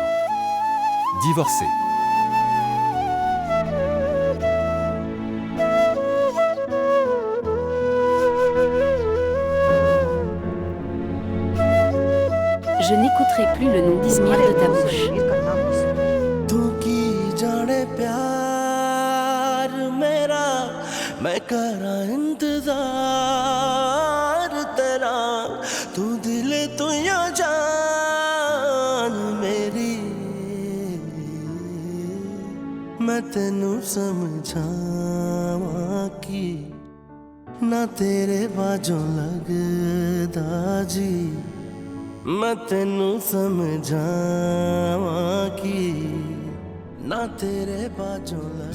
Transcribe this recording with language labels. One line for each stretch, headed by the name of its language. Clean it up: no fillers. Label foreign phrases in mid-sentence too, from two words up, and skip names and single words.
French: Divorcé. Je n'écouterai plus le nom d'Izmir de ta bouche.
Punjabi: ਤੂੰ ਕੀ ਜਾਣੇ ਪਿਆਰ ਮੇਰਾ ਮੈਂ ਕਰਾਂ ਇੰਤਜ਼ਾਰ ਤੇਰਾ ਤੂੰ ਦਿਲ ਤੂੰ ਯਾ ਜਾਨ ਮੇਰੀ ਮੈਂ ਤੈਨੂੰ ਸਮਝਾਵਾਂ ਕੀ ਨਾ ਤੇਰੇ ਬਾਜੋਂ ਲੱਗਦਾ ਜੀ ਮੈਂ ਤੈਨੂੰ ਸਮਝਾਵਾਂ ਕੀ ਨਾ ਤੇਰੇ ਬਾਜੋਂ ਲੱਗਦਾ